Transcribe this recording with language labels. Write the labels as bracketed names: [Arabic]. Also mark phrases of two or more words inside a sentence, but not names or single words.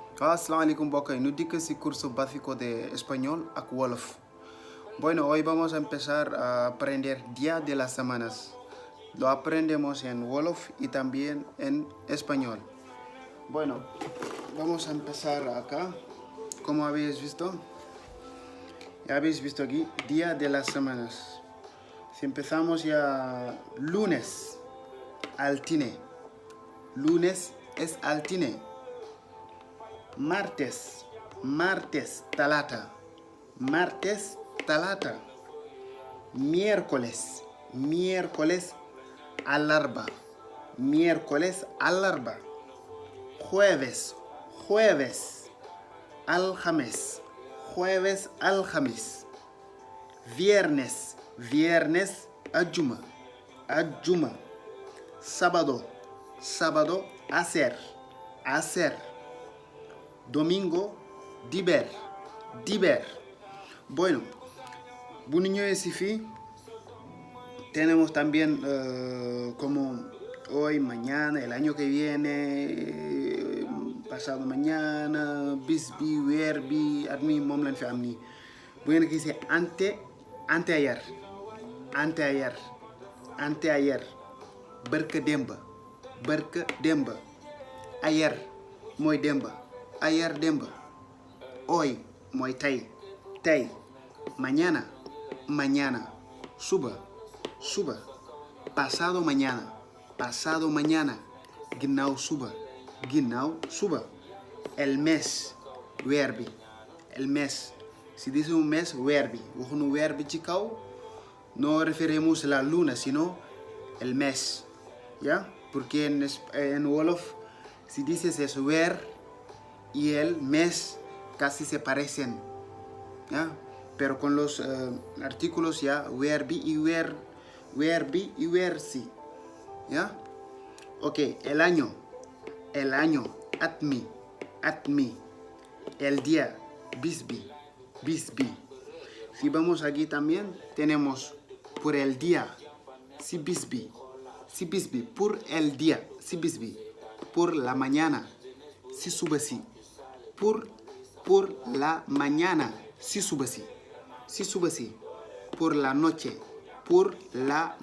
[Wolof] Assalamualaikum mbokk yi ñu dikk ci [Spanish] curso básico de español [Wolof] ak wolof. [Spanish] Bueno, hoy vamos a empezar a aprender día de las semanas. Lo aprendemos en wolof y también en español. Bueno, vamos a empezar acá. Como habéis visto, ya habéis visto aquí, día de las semanas. Si empezamos ya lunes, altine. Lunes es altine. Martes, talata. Martes, talata. Miércoles, alarba. Miércoles, alarba. Jueves, aljames. Jueves, aljames. Viernes, ajuma. Sábado, aser. Domingo, diber. Bueno, [Wolof] bu ñu ñëwee ci fii [Spanish] tenemos también como hoy, mañana, el año que viene, pasado mañana, [Wolof] bis bi, weer bi, at mi moom lañ fi am nii. Bu ngeen gisee anteayer, barka demba. Ayer mooy demba. Ayer demba. Hoy mooy tey. [Spanish] Mañana. Suba. Pasado mañana. [Wolof] Ginnaaw suba. [Spanish] El mes, [Wolof] weer bi. [Spanish] El mes. Si dice un mes, [Wolof] weer bi. Waxuñu weer bi ci kaw. [Spanish] No referimos a la luna, sino el mes. ¿Ya? Porque en wolof, si dices es weer y el mes casi se parecen, ¿ya? Pero con los artículos ya [Wolof] weer bi [Spanish] y [Wolof] weer si, [Spanish] ¿ya? Ok, el año, [Wolof] at mi. [Spanish] El día, [Wolof] bis bi. [Spanish] Si vamos aquí también tenemos por el día, [Wolof] si bis bi, [Spanish] por el día, [Wolof] si bis bi, [Spanish] por la mañana, [Wolof] si suba si. [Spanish] Por la mañana, [Wolof] si suba si. [Spanish] Por la noche,